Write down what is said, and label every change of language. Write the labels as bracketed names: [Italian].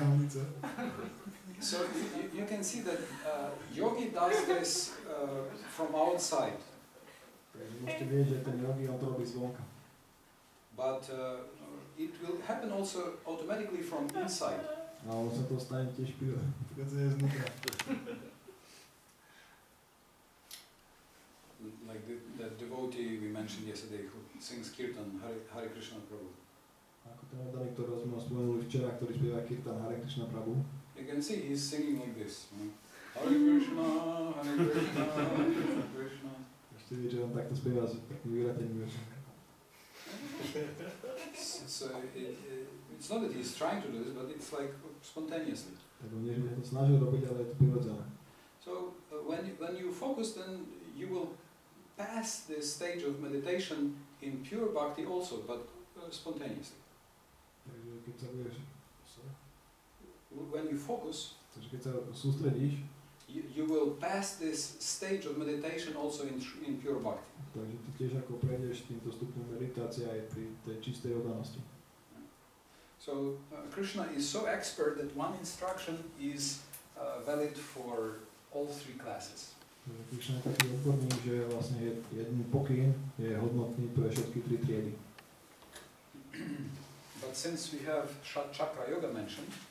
[English] So you can see that yogi does this from outside. [Slovak] Môžete vidieť, že ten yogi on to robí zvonka. [English] But it will happen also automatically from inside. [Slovak] A on sa to stane tiež prirodzene znútra. [English] Like that devotee we mentioned yesterday who sings kirtan, Hare Krišna Prabhu. [Slovak] Ako ten oddaný, ktorého sme spomenuli včera, ktorý spieva kirtan Hare Krišna Prabhu. [English] You can see he's singing like this. [Sanskrit] Hare Krišna, Hare Krišna, Hare Krišna. [Slovak] Ešte vie, že on takto spieva s takým vyratením. [English] So it's not that he's trying to do this, but it's like spontaneously. [Slovak] Tak on nie, že to snažil robiť, ale je to prirodzené. [English] So when you focus, then you will pass this stage of meditation in pure bhakti also, but spontaneously. [Slovak] Takže keď sa budeš... [English] When you focus, [Slovak] takže keď sa sústredíš, [English] you will pass this stage of meditation also in pure bhakti. [Slovak] Takže ty tiež ako prejdeš týmto stupňom meditácie aj pri tej čistej oddanosti. [English] So Krishna is so expert that one instruction is valid for all three classes. [Slovak] Krišna je taký odborník, že vlastne jeden pokyn je hodnotný pre všetky tri triedy. [English] But since we have Shat Chakra Yoga mentioned,